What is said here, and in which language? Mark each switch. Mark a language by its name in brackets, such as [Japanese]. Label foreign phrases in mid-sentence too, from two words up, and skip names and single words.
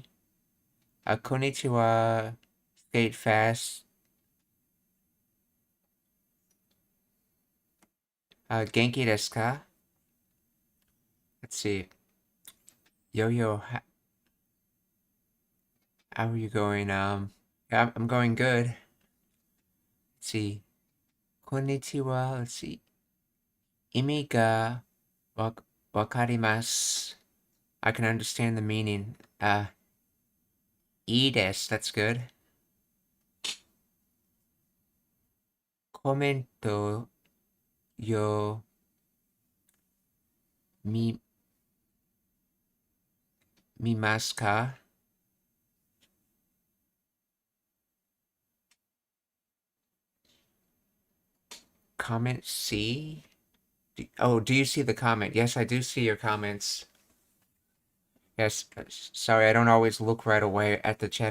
[Japanese] Konnichiwa, Skate Fast. 元気ですか? [English] Let's see. Yo-yo, how are you going? Yeah, I'm going good. Let's see. [Japanese] Konnichiwa, [English] let's see. [Japanese] 意味が分かります. [English] I can understand the meaning. [Japanese] いいです, [English] that's good. [Japanese] コメントよ見ますか? [English] Comment C? Do you see the comment? Yes, I do see your comments. Yes, sorry, I don't always look right away at the chat.